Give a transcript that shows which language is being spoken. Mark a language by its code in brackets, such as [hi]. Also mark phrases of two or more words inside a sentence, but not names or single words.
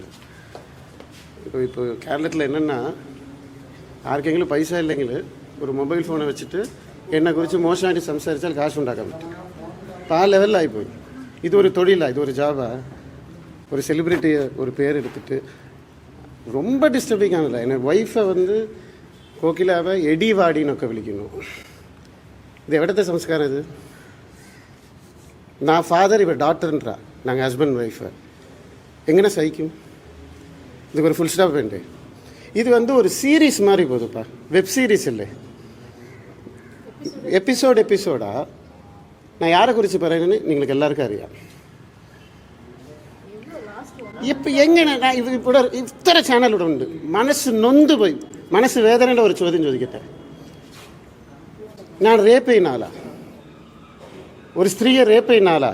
[ml] ഇപ്പോൾ കേരളത്തിൽ என்னென்னா ആർക്കെങ്കിലും പൈസ ഇല്ലെങ്കിൽ ഒരു മൊബൈൽ ഫോൺ വെച്ചിട്ട് എന്നെക്കുറിച്ച് മോശമായിട്ട് സംസാരിച്ചാൽ കാശുണ്ടാക്കാൻ പറ്റും. അപ്പോൾ ആ ലെവലിലായിപ്പോയി. ഇതൊരു തൊഴിലാണ്, ഇതൊരു ജോബാണ്. ഒരു സെലിബ്രിറ്റിയെ ഒരു പേരെടുത്തിട്ട് ரொம்ப ഡിസ്റ്റർബിങ്ങാണല്ലോ. എൻ്റെ വൈഫെ வந்து കോക്കിലാവെ എടിവാടിന്നൊക്കെ വിളിക്കുന്നു. ഇത് എവിടുത്തെ സംസ്കാരം ഇത്? [ta] நான் ஃபாதர், இவர் டாக்டர்ன்றா. நாங்கள் [en] husband wife. [ta] எங்கே சகிக்கும்? இதுக்கு ஒரு [en] full stop [ta] வேண்டு. இது வந்து ஒரு சீரீஸ் மாதிரி போகுதுப்பா, [en] web series [ta] இல்லை, എപ്പിസോഡാ. நான் யாரை குறித்து [ml] പറയുന്നത് നിങ്ങൾക്ക് എല്ലാവർക്കും അറിയാം. ഇപ്പം എങ്ങനെ ഇവിടെ ഇത്ര ചാനൽ ഇവിടെ ഉണ്ട്, മനസ്സ് നൊന്തുപോയി, മനസ്സ് വേദനയുടെ ഒരു ചോദ്യം ചോദിക്കട്ടെ. ഞാൻ റേപ്പ് ചെയ്യുന്ന ആളാ. ഒരു സ്ത്രീയെ റേപ്പ് ചെയ്യുന്ന ആളാ.